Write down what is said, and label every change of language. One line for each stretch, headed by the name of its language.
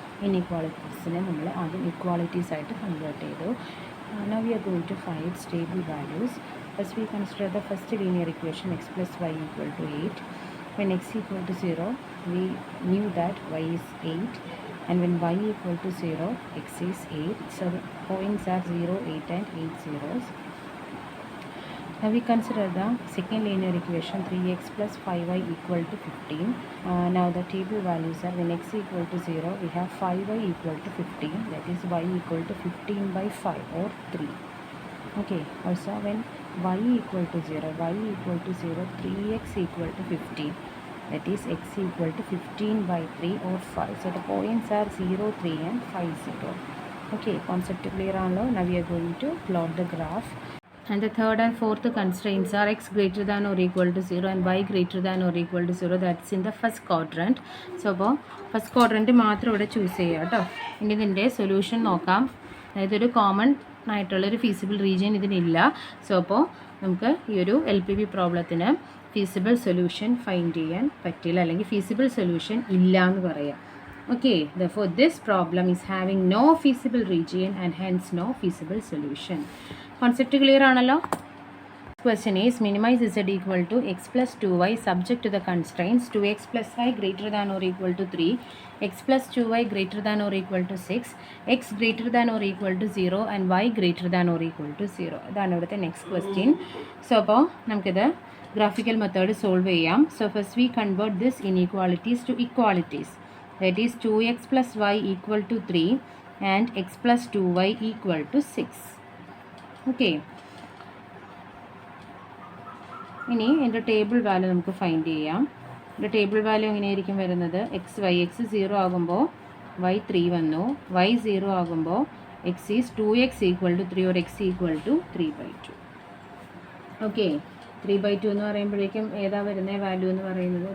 Malayalam: Inequalities നമ്മൾ ആദ്യം equalities ആയിട്ട് convert ചെയ്തു.
English: Now we are going to find stable values. First we consider the first linear equation x plus y equal to 8. When x equal to 0, we knew that y is 8. And when y equal to 0, x is 8. So the points are 0, 8 and 8 zeros. Now we consider the second linear equation 3x plus 5y equal to 15. Now the table values are when x equal to 0, we have 5y equal to 15. That is y equal to 15 by 5 or 3. Okay, also when y equal to 0, 3x equal to 15. That is x equal to 15 by 3 or 5. So the points are 0, 3 and 5, 0. Okay, concept clear now. Now we are going to plot the graph. And the third and fourth constraints are x greater than or equal to 0 and y greater than or equal to 0. That's in the first quadrant.
Malayalam: So അപ്പോൾ first quadrant മാത്രം ഇവിടെ choose ചെയ്യുക കേട്ടോ. ഇനി ഇതിൻ്റെ solution നോക്കാം. അതായത് ഒരു കോമൺ ആയിട്ടുള്ളൊരു ഫീസിബിൾ റീജിയൻ ഇതിനില്ല. സോ അപ്പോൾ നമുക്ക് ഈ ഒരു LPP പ്രോബ്ലത്തിന് ഫീസിബിൾ സൊല്യൂഷൻ ഫൈൻഡ് ചെയ്യാൻ പറ്റില്ല, അല്ലെങ്കിൽ ഫീസിബിൾ സൊല്യൂഷൻ ഇല്ല എന്ന് പറയാം.
English: Okay, therefore this problem is having no feasible region and hence no feasible solution.
Malayalam: Concept clear ആണല്ലോ.
English: Question is minimize z equal to x plus 2y subject to the constraints 2x plus y greater than or equal to 3, x plus 2y greater than or equal to 6, x greater than or equal to 0 and y greater than or equal to 0.
Malayalam: ഇതാണ് ഇവിടുത്തെ next question. So അപ്പോൾ നമുക്കിത് graphical method solve ചെയ്യാം.
English: So first we convert this inequalities to equalities. That is 2x plus y equal to 3 and x plus 2y equal to 6. Okay.
Malayalam: ഇനി എൻ്റെ table value നമുക്ക് find ചെയ്യാം. എൻ്റെ table value എങ്ങനെയായിരിക്കും വരുന്നത്? എക്സ് 0 ആകുമ്പോൾ y 3 വന്നു, y 0 ആകുമ്പോൾ x is 2x equal to 3 or x equal to 3/2. Okay, 3/2 എന്ന് പറയുമ്പോഴേക്കും ഏതാ വരുന്ന വാല്യൂ എന്ന് പറയുന്നത്?